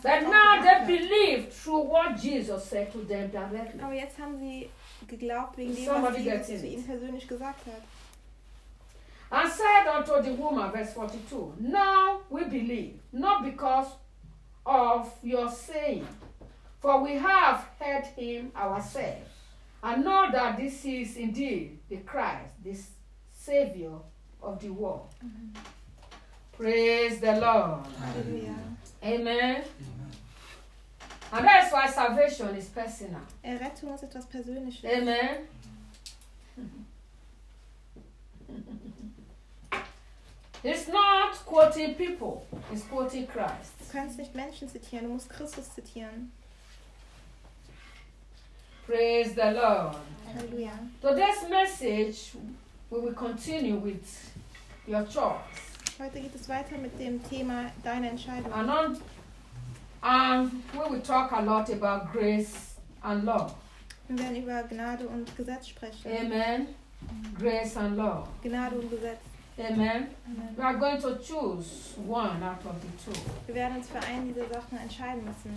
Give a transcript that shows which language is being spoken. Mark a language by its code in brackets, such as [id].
[en] but now they believed through what Jesus said to them directly. [de] Aber jetzt haben sie geglaubt wegen dem, was Jesus zu ihnen persönlich gesagt hat. [en] And said unto the woman, verse 42, "Now we believe, not because of your saying, for we have heard him ourselves, and know that this is indeed the Christ, the Savior of the world." Mm-hmm. Praise the Lord. Hallelujah. Amen. Amen. And that's why salvation is personal. [de] Errettung ist etwas Persönliches. Amen. [en] It's not quoting people, it's quoting Christ. [de] Du kannst nicht Menschen zitieren, du musst Christus zitieren. [en] Praise the Lord. Hallelujah. Today's message, we will continue with your choice. [de] Heute geht es weiter mit dem Thema deine Entscheidung. [en] And we will talk a lot about grace and law. [de] Wir werden über Gnade und Gesetz sprechen. [en] Amen. Grace and law. [de] Gnade und Gesetz. Amen. Amen. [en] We are going to choose one out of the two. [de] Wir werden uns für eine dieser Sachen entscheiden müssen.